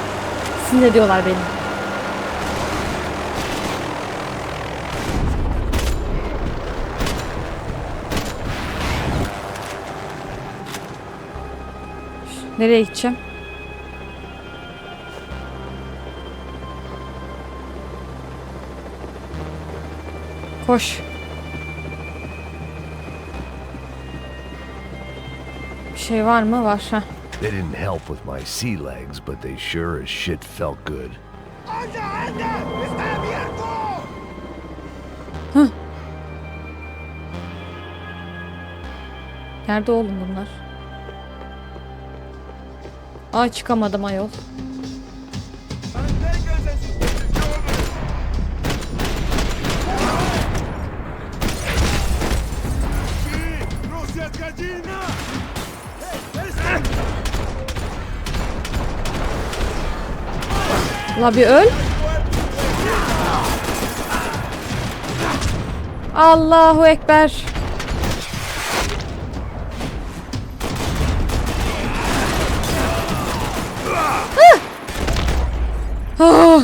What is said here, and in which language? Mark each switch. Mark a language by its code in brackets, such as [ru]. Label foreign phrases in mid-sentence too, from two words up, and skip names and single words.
[tr] Sinir ediyorlar beni. Nereye gideceğim? Koş. Bir şey var mı? Var. Heh. [en] They didn't help with my sea legs, but they sure as shit felt good. [es] ¡Anda, anda! ¡Está abierto! [tr] Nerede oğlum bunlar? Ay çıkamadım ayol. [es] ¡Manténganse en sus posiciones! ¡Sí! ¡No seas gallina! [tr] La bir öl. [ar] الله أكبر. Ah!